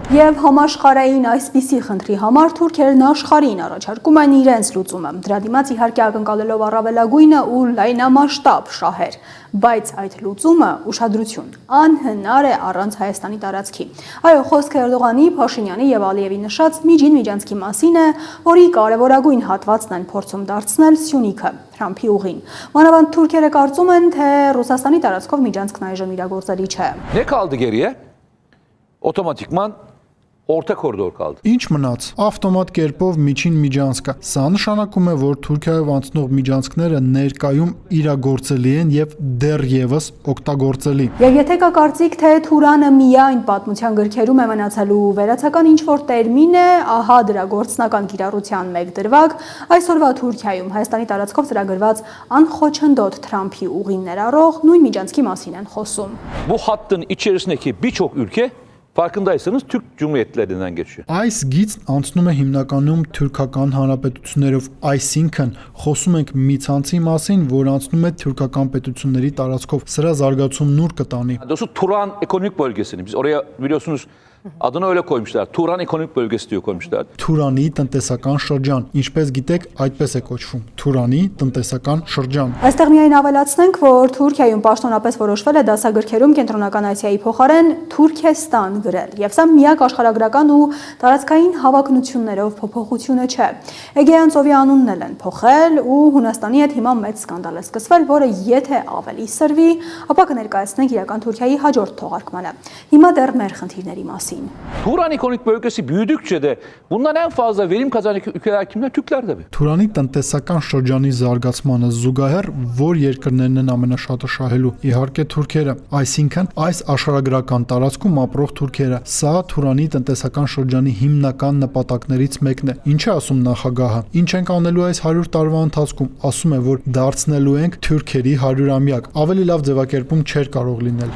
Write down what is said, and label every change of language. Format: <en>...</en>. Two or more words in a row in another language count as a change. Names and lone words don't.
<hy>Եվ համաշխարհային այսպիսի խնդրի համար թուրքերն աշխարհին առաջարկում են իրենց լուծումը։ Դրա դիմաց իհարկե ակնկալելով առավելագույնը ու լայնամասշտաբ շահեր, բայց այդ լուծումը ուշադրություն անհնար է առանց Հայաստանի տարածքի։ Այո, խոսքը Էրդողանի, Փաշինյանի եւ Ալիևի նշած միջին միջանցքի մասին է, որի կարևորագույն հատվածն են փորձում դարձնել Սյունիքը, Թրամփի ուղին։ Մանավանդ թուրքերը կարծում են, թե Ռուսաստանի տարածքով միջանցքն այժմ իրագործելի չէ։</hy> <tr>Ne kaldı geriye? Otomatikman orta koridor kaldı.</tr> <hy>Ինչ մնաց։ Ավտոմատ կերպով միջին միջանցքը։ Սա նշանակում է, որ Թուրքիայով անցնող միջանցքները ներկայում իրագործելի են եւ դեռևս օգտագործելի։ Եվ եթե կա կարծիք, թե Թուրանը միայն պատմության գրքերում է մնացելու վերացական ինչ-որ տերմին է, ահա դրա գործնական կիրառության մեկ դրվագ, այսօրվա Թուրքիայում Հայաստանի տարածքով ծրագրված անխոչնդոտ Թրամփի ուղին ներառող նույն միջանցքի մասին են խոսում։</hy> <tr>Bu hattın içerisindeki birçok ülke farkındaysanız Türk Cumhuriyetlerinden geçiyor.</tr> <hy>Այս գիծն անցնում է հիմնականում թուրքական հանրապետություններով, այսինքն խոսում ենք մի ցանցի մասին, որ անցնում է թուրքական պետությունների տարածքով։ Սրա զարգացումն ուր կտանի։</hy> <tr>Doğrusu Turan ekonomik bölgesini biz oraya biliyorsunuz adını öyle koymuşlar. Turan ekonomik bölgesi diye koymuşlar.</tr> <hy>Թուրանի տնտեսական շրջան, ինչպես գիտեք, այդպես է կոչվում։ Թուրանի տնտեսական շրջան։ Այստեղ միայն ավելացնենք, որ Թուրքիայում պաշտոնապես որոշվել է դասագրքերում Կենտրոնական Ասիայի փոխարեն Թուրքեստան գրել, եւ սա միակ աշխարհագրական ու տարածքային հավակնություններով փոփոխությունը չէ։ Էգեյան ծովի անունն էլ են փոխել ու Հունաստանի հետ հիմա մեծ սկանդալ է սկսվել, որը եթե ավելի սրվի, ապա կներկայացնենք իրական Թուրքիայի հաջորդ թողարկմանը։ Հիմա դեռ մեր խնդիրների մասին։</hy> <tr>Turan ekonomik bölgesi büyüdükçe de bundan en fazla verim kazanan ülkeler kimler? Türkler tabii.</tr> <hy>Թուրանի տնտեսական շրջանի զարգացմանը զուգահեռ որ երկրներն են ամենաշատը շահելու։ Իհարկե թուրքերը, այսինքն այս աշխարհագրական տարածքում ապրող թուրքերը։ Սա Թուրանի տնտեսական շրջանի հիմնական նպատակներից մեկն է։ Ինչ է ասում նախագահը։ Ինչ ենք անելու այս 100 տարվա ընթացքում։ Ասում է, որ դարձնելու ենք թուրքերի 100-ամյակ։ Ավելի լավ ձևակերպում չէր կարող լինել։</hy>